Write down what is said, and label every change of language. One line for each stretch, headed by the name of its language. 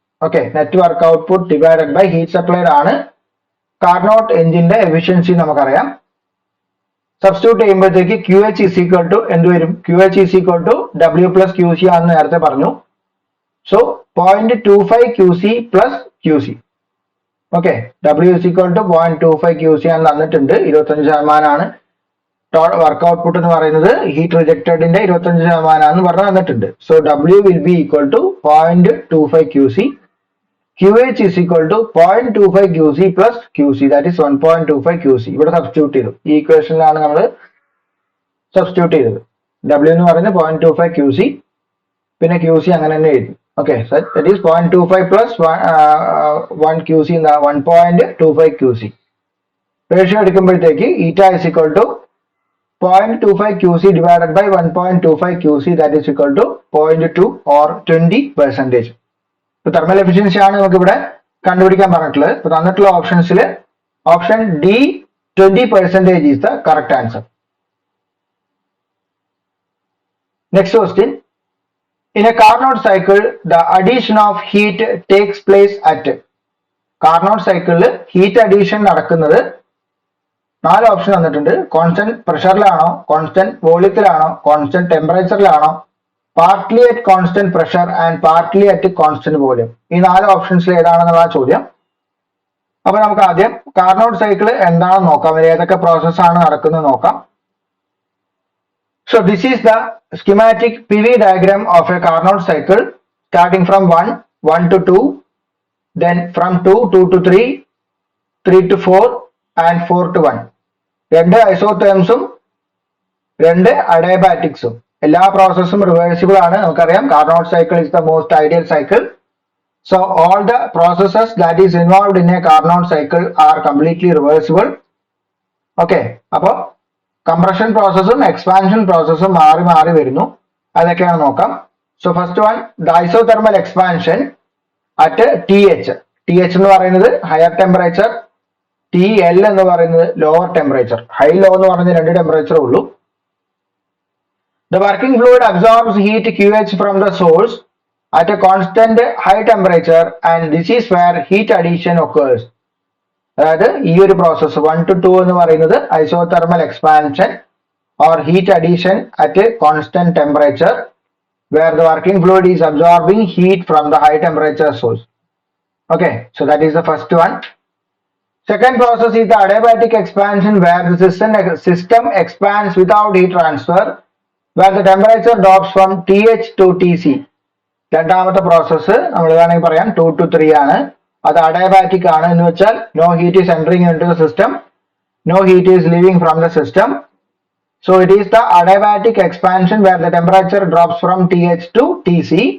Malayalam: Okay,
English: net work output divided by heat supplied
Malayalam: ആണ് Carnot എഞ്ചിന്റെ efficiency നമുക്കറിയാം. Substitute ചെയ്യുമ്പോഴത്തേക്ക്
English: QH is equal to എന്ത് വരും, QH is equal to W plus QC
Malayalam: ആണെന്ന് നേരത്തെ പറഞ്ഞു.
English: So 0.25 QC plus QC. ഓക്കെ, W is equal to 0.25 QC
Malayalam: ആണെന്ന് തന്നിട്ടുണ്ട്. 25% വർക്ക് ഔട്ട്പുട്ട് എന്ന് പറയുന്നത് ഹീറ്റ് റിജക്റ്റഡിന്റെ 25% പറഞ്ഞു തന്നിട്ടുണ്ട്.
English: So W will be equal to 0.25 QC. QH is equal to 0.25 QC plus QC, that is 1.25 QC.
Malayalam: ഇവിടെ സബ്സ്റ്റിറ്റ്യൂട്ട് ചെയ്തു, ഈ ഇക്വേഷനിലാണ് നമ്മൾ സബ്സ്റ്റിറ്റ്യൂട്ട് ചെയ്തത്. W എന്ന് പറയുന്നത് 0.25 QC, പിന്നെ QC അങ്ങനെ തന്നെ എഴുതി.
English: Okay, that is 0.25 plus 1 QC 1.25 QC.
Malayalam: Ratio എടുക്കുമ്പോഴത്തേക്ക്
English: Eta is equal to 0.25 QC divided by 1.25 QC, that is equal to 0.2 or 20%.
Malayalam: ഇപ്പൊ തെർമൽ എഫിഷ്യൻസി ആണ് നമുക്ക് ഇവിടെ കണ്ടുപിടിക്കാൻ പറഞ്ഞിട്ടുള്ളത്. ഇപ്പൊ തന്നിട്ടുള്ള ഓപ്ഷൻസിൽ option D
English: 20% is the correct answer. Next question. In a Carnot cycle, the addition of heat takes place at
Malayalam: Carnot cycle heat addition നടക്കുന്നത് 4 option തന്നിട്ടുണ്ട്. Constant പ്രഷറിലാണോ, constant വോളിയത്തിലാണോ, constant ടെമ്പറേച്ചറിലാണോ,
English: Partly at constant pressure and partly at constant volume.
Malayalam: ഈ 4 ഓപ്ഷൻസിൽ ഏതാണെന്നുള്ള ചോദ്യം. അപ്പൊ നമുക്ക് ആദ്യം Carnot cycle എന്താണെന്ന് നോക്കാം, ഏതൊക്കെ പ്രോസസ് ആണ് നടക്കുന്നത് നോക്കാം.
English: So this is the schematic PV diagram of a Carnot cycle starting from 1 to 2, then from 2 to 3, 3 to 4 and 4 to 1.
Malayalam: രണ്ട് ഐസോതേംസും 2 അഡയബാറ്റിക്സും. എല്ലാ പ്രോസസ്സും റിവേഴ്സിബിൾ ആണ്. നമുക്കറിയാം
English: Carnot cycle is the most ideal cycle. So all the processes that is involved in a Carnot cycle are completely reversible.
Malayalam: Okay, അപ്പോൾ compression പ്രോസസ്സും expansion പ്രോസസ്സും മാറി മാറി വരുന്നു. അതൊക്കെയാണ് നോക്കാം.
English: So first one, the isothermal expansion at TH.
Malayalam: TH എന്ന് പറയുന്നത് higher temperature, TL എന്ന് പറയുന്നത് ലോവർ ടെമ്പറേച്ചർ. ഹൈ ലോ എന്ന് പറഞ്ഞ 2 ടെമ്പറേച്ചർ ഉള്ളൂ.
English: The working fluid absorbs heat QH from the source at a constant high temperature and this is where heat addition occurs.
Malayalam: അതായത് ഈ ഒരു പ്രോസസ് 1 to 2 എന്ന് പറയുന്നത് isothermal expansion or heat addition at constant temperature
English: where the working fluid is absorbing heat from the high temperature source. Okay, so that is the first one. Second process is the adiabatic expansion where the system expands without heat transfer where the temperature drops from TH to TC.
Malayalam: രണ്ടാമത്തെ process നമ്മൾ വേണമെങ്കിൽ പറയാം 2 to 3 ആണ്. അത് adiabatic ആണ് എന്ന് വെച്ചാൽ
English: no heat is entering into the system,
Malayalam: no heat is leaving from the system.
English: So it is the adiabatic expansion where the temperature drops from TH to TC.